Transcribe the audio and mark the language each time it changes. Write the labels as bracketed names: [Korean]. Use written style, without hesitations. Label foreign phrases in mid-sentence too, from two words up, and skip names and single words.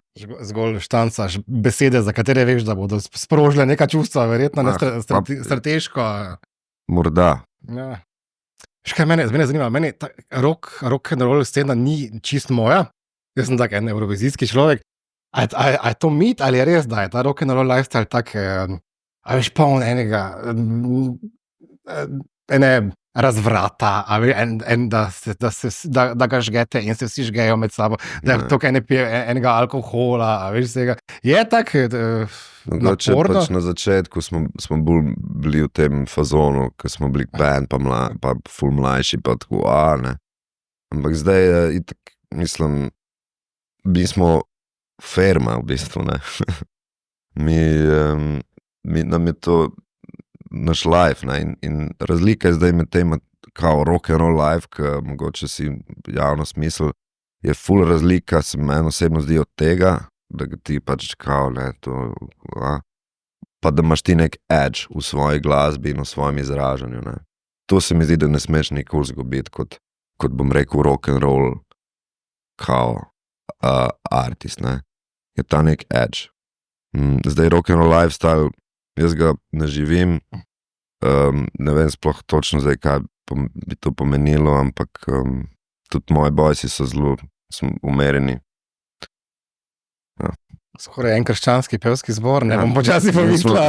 [Slovenian] Zgolj štancaš besede, za katere veš, da bodo sprožile neka čustva, verjetno strateško. Morda. Ja. Škaj mene zanima, meni [English] rock and roll [Slovenian] scena ni čist moja, jaz sem tak en evrovizijski človek. A je to mit ali je res, da je ta [English] rock and roll lifestyle [Slovenian] tak, a veš poln ene razvrata, da ga žgete in se vsi žgejo med sabo, da je tukaj ne pije enega alkohola, vsega. Je tak Mogoče naporno? pač na začetku smo bolj bili v tem fazonu, ko smo bili band, pa ful mlajši, pa tako, ne. Ampak zdaj je itak, mislim, mi smo firma v bistvu, ne. Nam je to naš life, ne, in razlika je zdaj med tem, kao [English] rock and roll life, [Slovenian] ki mogoče si javno smisel, je ful razlika, se meni osebno zdi od tega, da ti pač kao, ne, to, pa da imaš ti nek edge v svoji glasbi in v svojem izražanju, ne. To se mi zdi, da ne smeš nikoli zgubiti, kot bom rekel [English] rock and roll, [Slovenian] kao artist, ne. Je ta nek edge. [English] Zdaj rock and roll lifestyle, [Slovenian] jaz ga ne živim, ne vem sploh točno zdaj, kaj bi to pomenilo, ampak tudi moji bojci so zelo umereni. Ja. Skoraj en krščanski pevski zbor, ne bom počasi pomislila.